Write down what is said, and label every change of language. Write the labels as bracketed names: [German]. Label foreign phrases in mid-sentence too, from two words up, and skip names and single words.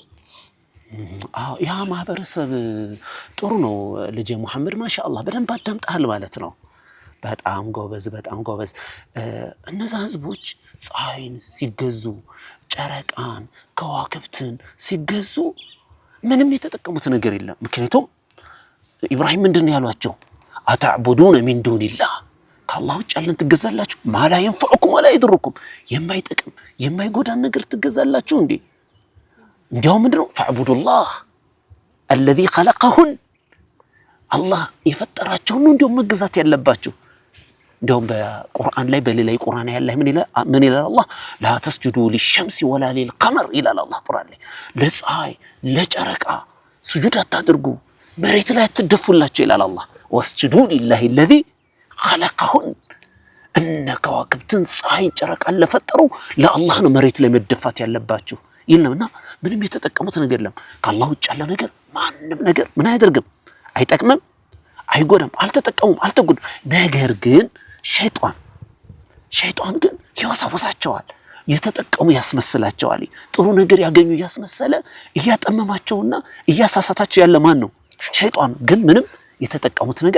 [Amharic] አዎ ያ ማህበረሰብ ጥሩ ነው ልጅ መሐመድ ማሻአላህ በደንብ አዳምጣል ማለት ነው በጣም ጎበዝ እነዛ ህዝቦች ፀሐይን ሲገዙ ጨረቃን ከዋክብትን ሲገዙ ምንም የተጠቀሙት ነገር የለም ምክንያቱም ኢብራሂም ምንድነው ያሏቸው [Arabic] أتعبدون من دون الله [Amharic] ከአላህ ውጭ ያለን ትገዛላችሁ [Arabic] ما لا ينفعكم ولا يضركم [Amharic] የማይጠቅም የማይጎዳን ነገር ትገዛላችሁ እንዴ እንዴው ምንድነው [Arabic] فاعبدوا الله الذي خلقهن [Amharic] አላህ የፈጠራቸው ነው እንዴው መገዛት ያለባችሁ እንደውም በቁርአን ላይ በሌላ ቁርአን ያለ ምን ይላል አላህ [Arabic] لا تسجدوا للشمس ولا للقمر [Amharic] ይላል አላህ ቁርአን ላይ ለፀሐይ ለጨረቃ ስጁድ አታድርጉ መሬት ላይ አትደፉላችሁ ይላል አላህ [Arabic] واسجدوا لله الذي خلقهن انك واكبتن [Amharic] ፀሐይ ጨረቃን ለፈጠሩ ለአላህ ነው መሬት ላይ መደፋት ያለባችሁ ይልነውና ምንም የተጠቀሙት ነገር የለም ከአላህ ውጭ ያለ ነገር ማንንም ነገር ምን አያደርግም አይጠቅምም አይጎዳም አልተጠቀሙም አልተጎዱም ነገር ግን ሸይጣን ግን ይወሰወሳቸዋል የተጠቀሙ ያስመስላቸዋል ጥሩ ነገር ያገኙ ያስመሰለ እያጠመማቸውና እያሳሳታቸው ያለ ማን ነው ሸይጣን ግን ምንም የተጠቀሙት ነገር